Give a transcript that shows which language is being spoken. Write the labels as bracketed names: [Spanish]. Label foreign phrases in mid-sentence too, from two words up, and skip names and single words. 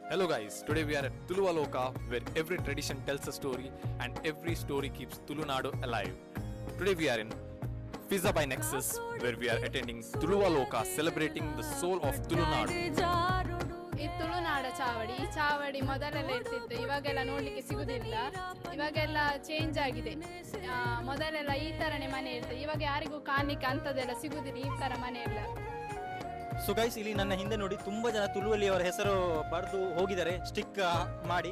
[English] Hello guys, today we are at Tulualoka where every tradition tells a story and every story keeps Tulunadu alive. Today we are in Fizza by Nexus where we are attending Tulualoka celebrating the soul of Tulunadu. [Kannada] ಈ ತುಳುನಾಡ ಚಾವಡಿ ಈ ಚಾವಡಿ ಮೊದಲೆಲ್ಲ ಇರ್ತಿತ್ತು, ಇವಾಗೆಲ್ಲ ನೋಡ್ಲಿಕ್ಕೆ ಸಿಗುದಿಲ್ಲ. ಇವಾಗೆಲ್ಲ ಚೇಂಜ್ ಆಗಿದೆ. ಮೊದಲೆಲ್ಲ ಈ ತರನೇ ಮನೆ ಇರ್ತದೆ, ಇವಾಗ ಯಾರಿಗೂ ಕಾಣಲಿಕ್ಕೆ ಅಂತದೆಲ್ಲ ಸಿಗುದಿಲ್ಲ ಈ ತರ ಮನೆ ಎಲ್ಲ. [English] so guys, [Kannada] ಇಲ್ಲಿ ನನ್ನ ಹಿಂದೆ ನೋಡಿ ತುಂಬಾ ಜನ ತುಳುವಲ್ಲಿ ಅವರ ಹೆಸರು ಬರೆದು ಹೋಗಿದ್ದಾರೆ ಸ್ಟಿಕ್ ಮಾಡಿ.